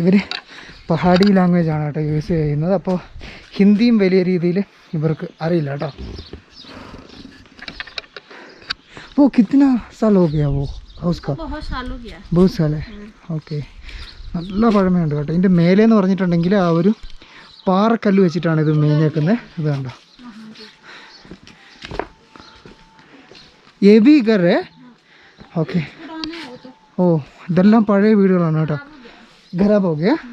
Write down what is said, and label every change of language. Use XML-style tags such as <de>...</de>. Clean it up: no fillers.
<ml>ഇവർ പഹാഡി ലാംഗ്വേജ് ആണ് കേട്ടോ യൂസ് ചെയ്യുന്നത്. അപ്പോൾ ഹിന്ദിയും വലിയ രീതിയിൽ ഇവർക്ക് അറിയില്ല കേട്ടോ.</ml> <hi>वो कितना साल हो गया वो हाउस का? बहुत साल है.</hi> <ml>ഓക്കെ. നല്ല പഴമയുണ്ട് കേട്ടോ. ഇതിൻ്റെ മേലേന്ന് പറഞ്ഞിട്ടുണ്ടെങ്കിൽ ആ ഒരു പാറക്കല്ല് വെച്ചിട്ടാണ് ഇത് മേഞ്ഞേക്കുന്നത്. ഇത് കണ്ടോ. എബി ഘർ. ഓക്കെ. ഓ ഇതെല്ലാം പഴയ വീടുകളാണ് കേട്ടോ.</ml> <hi>ഖരാബ് ഹോ ഗയാ.</hi>